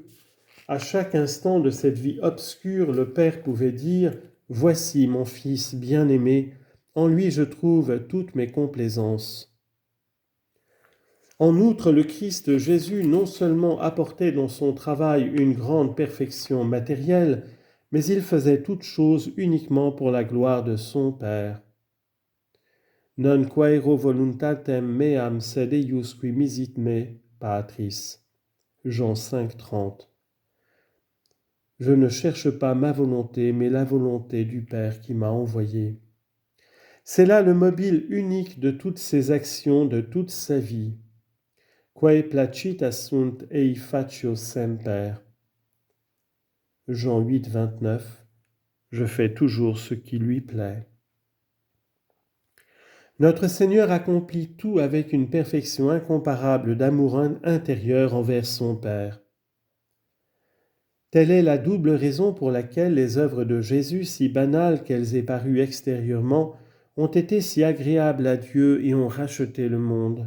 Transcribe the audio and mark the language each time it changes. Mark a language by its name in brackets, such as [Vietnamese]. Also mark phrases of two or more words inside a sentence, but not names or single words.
[French] À chaque instant de cette vie obscure, le Père pouvait dire « Voici mon Fils bien-aimé, en lui je trouve toutes mes complaisances. » En outre, le Christ Jésus non seulement apportait dans son travail une grande perfection matérielle, mais il faisait toutes choses uniquement pour la gloire de son Père. [Latin] Non quaero voluntatem meam sed eius qui misit me, Patris. [French] Jean 5, 30. Je ne cherche pas ma volonté, mais la volonté du Père qui m'a envoyé. C'est là le mobile unique de toutes ses actions, de toute sa vie. [Latin] Quae placitas sunt ei facio semper. [French] Jean 8, 29. Je fais toujours ce qui lui plaît. Notre Seigneur accomplit tout avec une perfection incomparable d'amour intérieur envers son Père. Telle est la double raison pour laquelle les œuvres de Jésus, si banales qu'elles aient paru extérieurement, ont été si agréables à Dieu et ont racheté le monde.